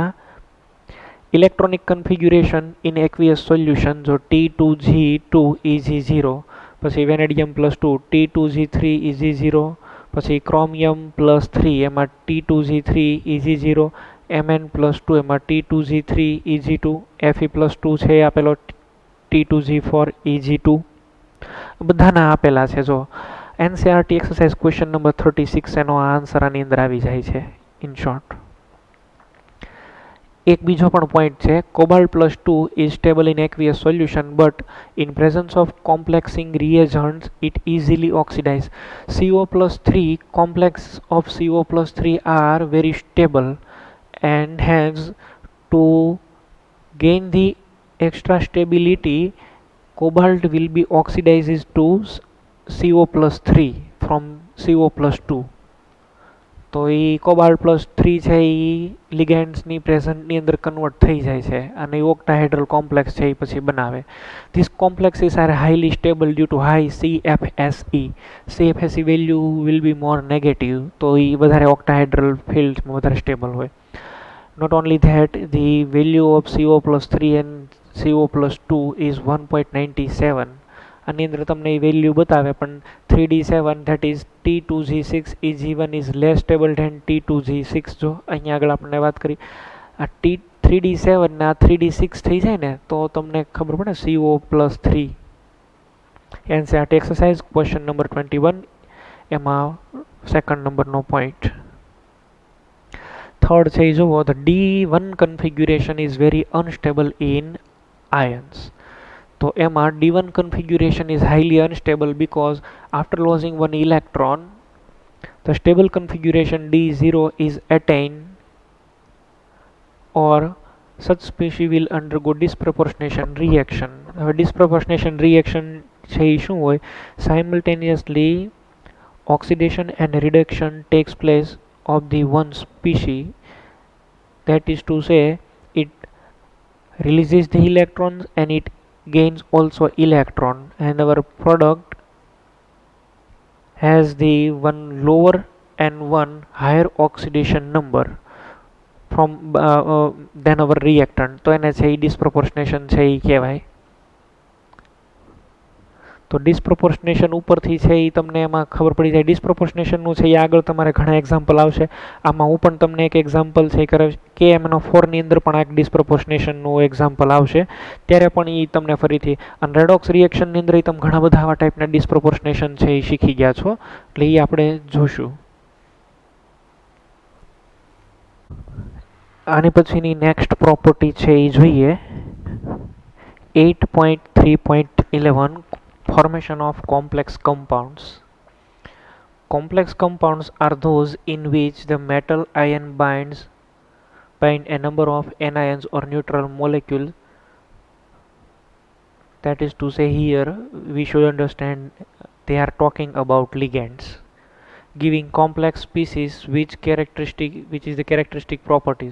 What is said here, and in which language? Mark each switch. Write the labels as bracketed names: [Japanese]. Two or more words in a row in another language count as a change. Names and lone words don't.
[English] electronic configuration in aqueous solution [Gujarati] જો T2G2 પછી વેનેડિયમ +2 T2G3 પછી ક્રોમિયમ+3 એમાં T2G3 Mn+2 એમાં T2G3 Fe+2 છે આપેલો T2G4 બધાના આપેલા છે. જો NCERT [English] exercise question number [Gujarati] 36 એનો આન્સર આની અંદર આવી જાય છે [English] in short. [Gujarati] એક બીજો પણ પોઈન્ટ છે, [English] Cobalt+2 is stable in aqueous solution but in presence of complexing reagents it easily oxidizes. CO+3 complex of CO+3 are very stable and hence to gain the extra stability cobalt will be oxidized to CO+3 from CO+2. [Gujarati] તો એ Cobalt+3 છે એ લિગેન્ડ્સની પ્રેઝન્ટની અંદર કન્વર્ટ થઈ જાય છે અને [English] octahedral complex [Gujarati] છે એ પછી બનાવે. [English] these complexes are highly stable due to high CFSE. CFSE value will be more negative, [Gujarati] તો એ વધારે ઓક્ટાહેડ્રલ ફિલ્ડ્સમાં વધારે સ્ટેબલ હોય. [English] Not only that, the value of CO+3 and CO+2 is 1.97. [Gujarati] આની અંદર તમને એ વેલ્યુ બતાવે પણ [English] 3D7 that is T2G6 Eg1 is less stable than T2G6. [Gujarati] જો અહીંયા આગળ આપણે વાત કરી આ 3D7 ને આ 3D6 થઈ જાય ને તો તમને ખબર પડે CO+3. NCERT [English] exercise question number [Gujarati] 21 એમાં સેકન્ડ નંબરનો પોઈન્ટ. થર્ડ છે એ જુઓ, [English] the D1 configuration is very unstable in ions. [Gujarati] તો એમાં [English] D1 configuration is highly unstable because after losing one electron the stable configuration D0 is attained or such species will undergo disproportionation reaction. [Gujarati] હવે [English] disproportionation reaction [Gujarati] છે એ શું હોય? [English] Simultaneously oxidation and reduction takes place of the one species, that is to say it releases the electrons and it gains also electron, and our product has the one lower and one higher oxidation number from than our reactant. [Gujarati] તો એને છે એ disproportionation છે એ કહેવાય. તો ડિસ્પ્રોપોર્શનેશન ઉપરથી છે એ તમને એમાં ખબર પડી જાય. ડિસ્પ્રોપોર્શનેશનનું છે એ આગળ તમારે ઘણા એક્ઝામ્પલ આવશે. આમાં હું પણ તમને એક એક્ઝામ્પલ છે KMnO4ની અંદર પણ આ ડિસ્પ્રોપોર્શનેશનનું એક્ઝામ્પલ આવશે ત્યારે પણ એ તમને ફરીથી અને [English] redox reaction [Gujarati] અંદર તમે ઘણા બધા આવા ટાઈપના ડિસ્પ્રોપોર્શનેશન છે એ શીખી ગયા છો એટલે એ આપણે જોશું. આની પછીની [English] next property [Gujarati] છે એ જોઈએ 8.3.11 [English] formation of complex compounds. Complex compounds are those in which the metal ion bind a number of anions or neutral molecules. That is to say, here we should understand they are talking about ligands giving complex species which is the characteristic properties.